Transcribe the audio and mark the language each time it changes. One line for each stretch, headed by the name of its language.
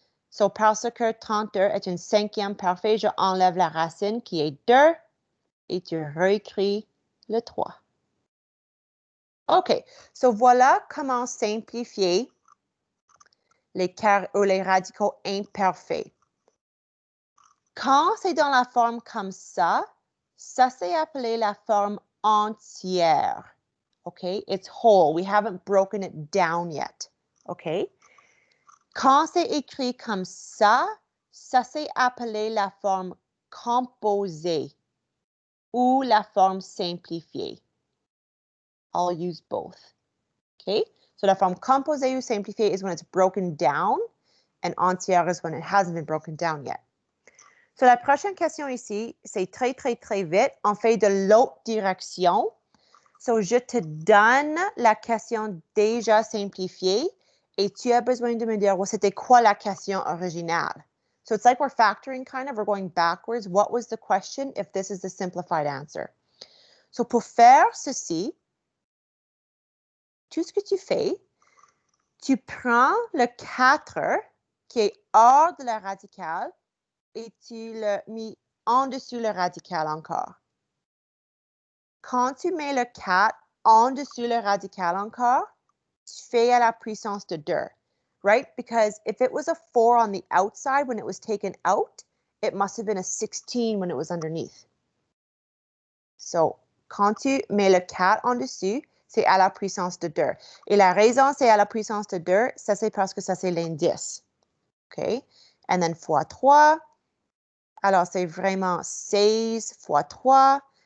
French: So, parce que 32 est une cinquième parfait, je enlève la racine qui est 2 et tu réécris le 3. OK. So, voilà comment simplifier les radicaux imparfaits. Quand c'est dans la forme comme ça c'est appelé la forme entière.
English: Okay? It's whole. We haven't broken it down yet. Okay?
French: Quand c'est écrit comme ça c'est appelé la forme composée ou la forme simplifiée.
English: I'll use both. Okay? So
French: la forme composée ou simplifiée
English: is when it's broken down, and entière is when it hasn't been broken down yet.
French: So la prochaine question ici, c'est très, très, très vite. On fait de l'autre direction. So je te donne la question déjà simplifiée et tu as besoin de me dire, well, c'était quoi la question originale?
English: So it's like we're factoring kind of, we're going backwards. What was the question if this is the simplified answer?
French: So pour faire ceci, tout ce que tu fais, tu prends le 4 qui est hors de la radicale et tu le mets en dessous le radical encore. Quand tu mets le 4 en dessous le radical encore, tu fais à la puissance de 2, right?
English: Because if it was a 4 on the outside when it was taken out, it must have been a 16 when it was underneath.
French: So, quand tu mets le 4 en dessus, c'est à la puissance de 2. Et la raison c'est à la puissance de 2, ça c'est parce que ça c'est l'indice. OK?
English: And then
French: fois 3. Alors, c'est vraiment 16 fois 3.